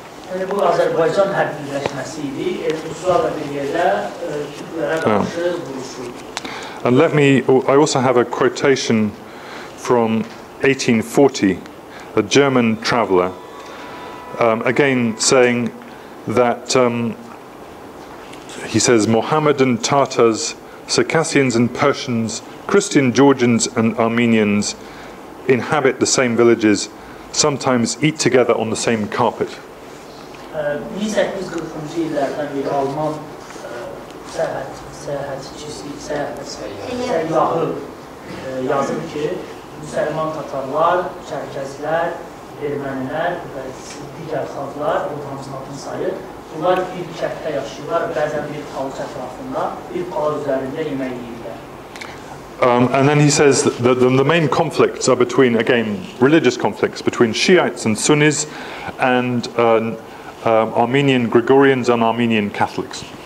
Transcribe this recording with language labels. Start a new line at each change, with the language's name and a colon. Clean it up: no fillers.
English: And I also have a quotation from 1840, a German traveller, again saying that he says Mohammedan Tatars, Circassians and Persians, Christian Georgians and Armenians inhabit the same villages, sometimes eat together on the same carpet.
Azerbaijani: 1840-cı illərdən bir Alman səyyahı yazır ki, Müsəlman Tatarlar, Çərkəzlər, Ermənilər və digər xalqlar, bu hamısının adını sayır, bunlar bir kənddə yaşayırlar, bəzən bir talıq ətrafında, bir qala üzərində yemək yeyirlər.
English: And then he says that the main conflicts are between, again, religious conflicts between Shiites and Sunnis and Armenian Gregorians and Armenian Catholics.